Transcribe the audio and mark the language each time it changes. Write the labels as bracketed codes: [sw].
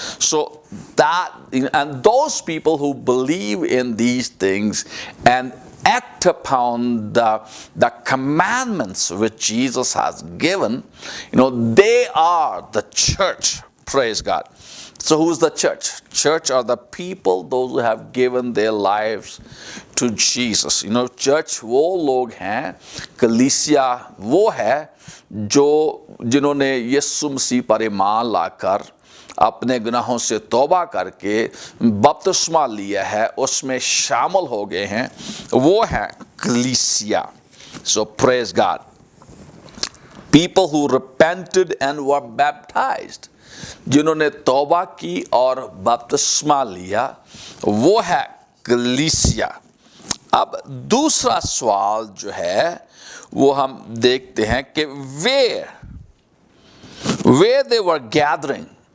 [en] So that, and those people who believe in these things and act upon the commandments which Jesus has given, they are the church. Praise God. So who's the church? Church are the people, those who have given their lives to Jesus. [ur] Church وہ لوگ ہیں، کلیسیا وہ ہے جنہوں نے یسوع مسیح پر ایمان لا کر اپنے گناہوں سے توبہ کر کے بپتسمہ لیا ہے، اس میں شامل ہو گئے ہیں، وہ ہیں کلیسیا۔ [en] So praise God. People who repented and were baptized. [ur] جنہوں نے توبہ کی اور بپتسمہ لیا، وہ ہے کلیسیا۔ اب دوسرا سوال جو ہے وہ ہم دیکھتے ہیں کہ [en] where they were gathering.